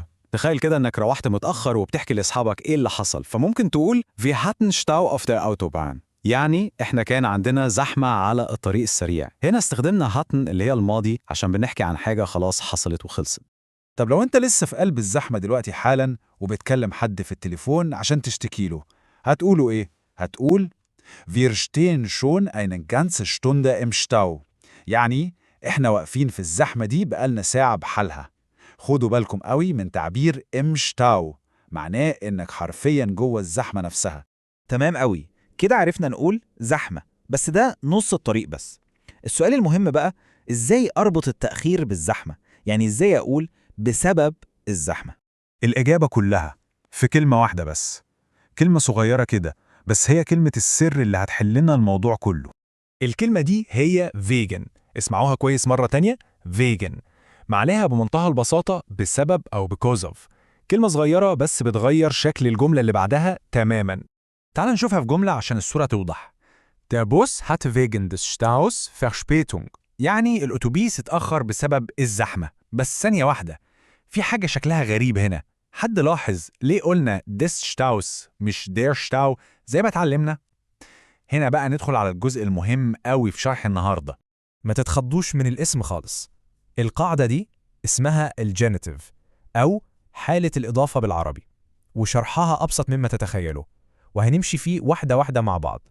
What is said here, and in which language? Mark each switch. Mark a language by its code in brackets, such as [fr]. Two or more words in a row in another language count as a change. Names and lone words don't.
[ar] تخيل كده انك روحت متأخر وبتحكي لاصحابك ايه اللي حصل، فممكن تقول [de] Wir hatten Stau auf der Autobahn، [ar] يعني احنا كان عندنا زحمة على الطريق السريع. هنا استخدمنا hatten اللي هي الماضي عشان بنحكي عن حاجة خلاص حصلت وخلصت. طب لو انت لسه في قلب الزحمة دلوقتي حالا وبتكلم حد في التليفون عشان تشتكي له، هتقوله ايه؟ [de] هتقول Wir stehen schon eine ganze Stunde im Stau، [ar] يعني احنا واقفين في الزحمة دي بقالنا ساعة بحالها. خدوا بالكم قوي من تعبير [de] im Stau، [ar] معناه انك حرفيا جوه الزحمة نفسها. تمام قوي، كده عرفنا نقول زحمة، بس ده نص الطريق بس. السؤال المهم بقى، ازاي اربط التأخير بالزحمة؟ يعني ازاي اقول بسبب الزحمة؟ الإجابة كلها في كلمة واحدة بس، كلمة صغيرة كده، بس هي كلمة السر اللي هتحلنا الموضوع كله. الكلمة دي هي wegen. اسمعوها كويس مرة تانية، wegen معناها بمنتهى البساطة بسبب أو [en] because of. [ar] كلمة صغيرة بس بتغير شكل الجملة اللي بعدها تماما. تعال نشوفها في جملة عشان الصورة توضح. [de] Der Bus hatte wegen des Staus Verspätung. [ar] يعني الأتوبيس اتأخر بسبب الزحمة. بس ثانية واحدة، في حاجة شكلها غريب هنا. حد لاحظ ليه قلنا [de] des Staus [ar] مش [de] der Stau [ar] زي ما اتعلمنا؟ هنا بقى ندخل على الجزء المهم قوي في شرح النهاردة. ما تتخضوش من الاسم خالص. القاعدة دي اسمها الجينيتيف أو حالة الإضافة بالعربي، وشرحها أبسط مما تتخيلوا، وهنمشي فيه واحدة واحدة مع بعض.